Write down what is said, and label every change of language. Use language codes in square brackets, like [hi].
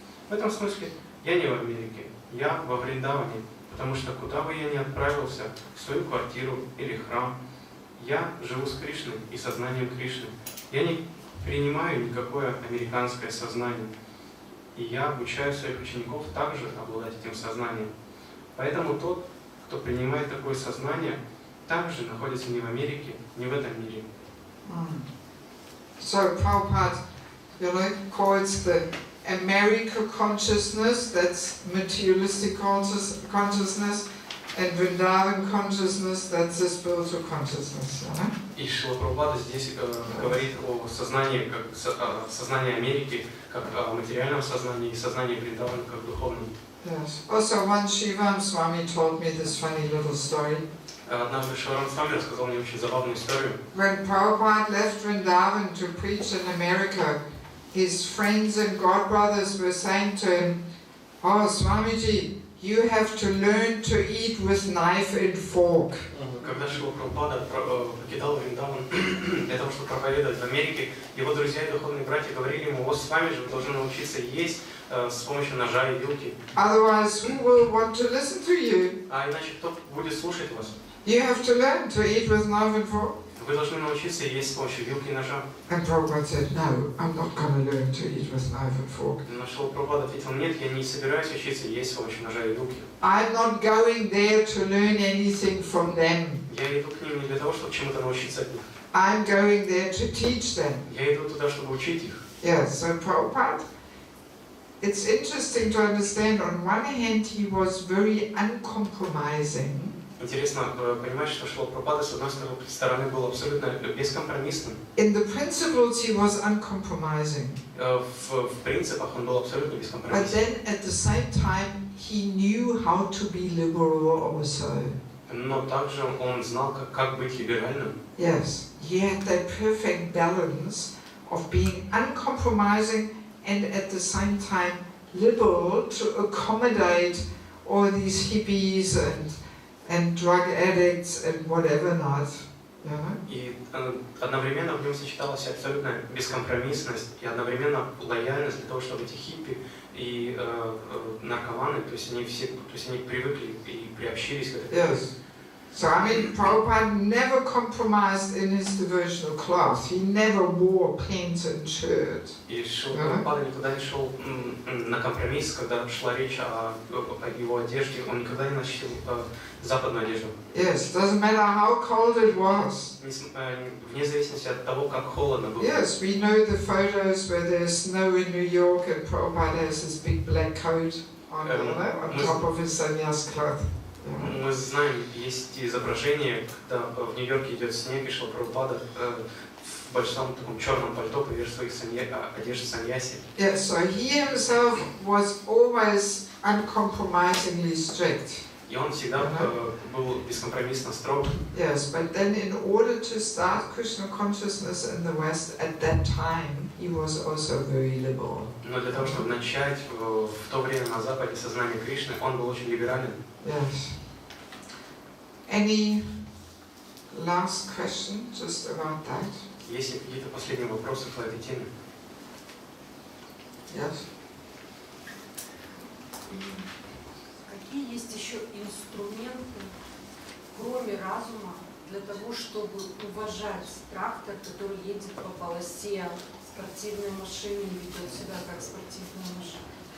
[ru] В этом смысле я не в Америке, я во Вриндаване, потому что куда бы я ни отправился, в свою квартиру или храм, я живу с Кришной и сознанием Кришны. Я не принимаю никакое американское сознание. И я обучаю своих учеников также обладать этим сознанием. Поэтому тот, кто принимает такое сознание, также находится не в Америке, не в этом мире. [en] So Prabhupada, calls the America consciousness, that's materialistic consciousness, and Vrindavan consciousness, that's the spiritual consciousness. [ru] И Шрила Прабхупада здесь говорит о сознании, как сознании Америки, как о материальном сознании, и сознании Вриндавана, как духовном. [en] Yes. Also, once Shivam Swami told me this funny little story. [ru] Однажды Шиварам Свами рассказал мне очень забавную историю. [en] When Prabhupada left Vrindavan to preach in America, his friends and godbrothers were saying to him, "Oh, Swamiji, you have to learn to eat with knife and fork." [ru] Когда Шрила Прабхупада покидал Вриндаван для того, чтобы проповедовать в Америке, его друзья и духовные братья говорили ему: "О, с вами же вы должны научиться есть с помощью ножа и вилки. [en] Otherwise, who will want to listen to you? [ru] А иначе кто будет слушать вас? [en] You have to learn to eat with knife and fork." [ru] Вы должны научиться есть с помощью вилки и ножа. [en] And Prabhupada said, "No, I'm not going to learn to eat with knife and fork. [ru] Но Шрила Прабхупада ответил: нет, я не собираюсь учиться есть с помощью ножа и вилки. [en] I'm not going there to learn anything from them. [ru] Я иду к ним не для того, чтобы чему-то научиться от них. [en] I'm going there to teach them." [ru] Я иду туда, чтобы учить их. [en] Yes, so Prabhupada, it's interesting to understand, on one hand he was very uncompromising. [ru] Интересно понимать, что Шрила Прабхупада, с одной стороны, был абсолютно бескомпромиссным. [en] In the principles he was uncompromising. [ru] В принципах он был абсолютно [en] But [ru] бескомпромиссным. [en] then at the same time he knew how to be liberal also. [ru] Но также он знал, как быть либеральным. [en] Yes, he had that perfect balance of being uncompromising and at the same time liberal to accommodate all these hippies and drug addicts and whatever not. [ru] И одновременно в нем сочеталась абсолютная бескомпромиссность и одновременно лояльность для того, чтобы эти хиппи и наркоманы, то есть они привыкли и приобщились к этому. [en] Yes. So I mean, Prabhupada never compromised in his devotional class. He never wore pants and shirt. [ru] И Шрила Прабхупада никогда не шел на компромисс, когда шла речь о его одежде, он никогда не носил западную одежду. [en] Yes, doesn't matter how cold it was. [ru] Вне зависимости от того, как холодно было. [en] Yes, we know the photos where there's snow in New York and Prabhupada has his big black coat on top of his sannyas cloth. [ru] Мы знаем, есть изображение, когда в Нью-Йорке идет снег, и Шрила Прабхупада в большом таком черном пальто поверх своих одежд саньяси. [en] Yes, so he himself was always uncompromisingly strict. [ru] И он всегда был бескомпромиссно строг. [en] Yes, but then in order to start Krishna consciousness in the West at that time, he was also very liberal. [ru] Но для того, чтобы начать в то время на Западе сознание Кришны, он был очень либерален. [en] Yes. Any last question just about that? [ru] Есть ли какие-то последние вопросы по этой теме? [en] Yes. [ru] Какие есть еще инструменты, кроме разума, для того, чтобы уважать трактор, который едет по полосе спортивной машины и ведет себя как спортивная машина?